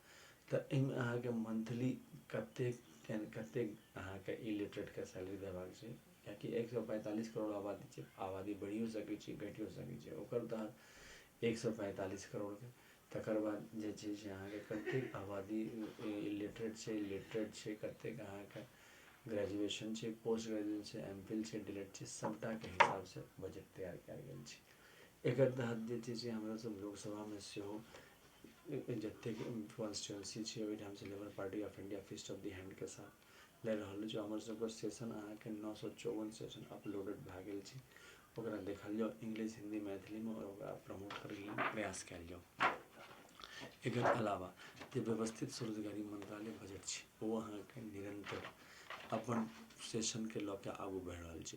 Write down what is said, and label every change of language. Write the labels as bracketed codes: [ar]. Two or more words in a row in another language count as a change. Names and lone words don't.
[mai] तऽ एहिमे अहाँके मंथली कतेक अहाँके इलिटरेट के सैलरी देबाक छै, कियाकि 145 करोड़ आबादी छै, आबादी बढ़ियो सकै छै घटियो सकै छै, ओकर तहत 145 करोड़ के तकर बाद जे छै से अहाँके कतेक आबादी इलिटरेट छै, लिटरेट छै, कतेक अहाँके ग्रेजुएशन छै, [en] post graduation [mai] छै, MPhil छै, DLED छै, सबटा के हिसाब से बजट तैयार कयल गेल छै। एकर तहत जे छै से हमरा सब लोकसभा में सेहो जतेक कॉन्स्टिट्यूंसी छै ओहिठाम से लेबर पार्टी ऑफ इंडिया [en] fist of the hand [mai] के साथ लड़ रहल छै। हमर सबके सेशन अहाँके 954 [en] session uploaded [mai] भए गेल छै, ओकरा देखल जाओ इंग्लिश हिंदी मैथिली में और ओकरा प्रमोट करै लेल प्रयास कयल जाओ। एकर अलावा जे व्यवस्थित स्वरोजगारी मंत्रालय बजट छै ओ अहाँके निरंतर अपन सेशन के लऽ के आगू बढ़ि रहल छै।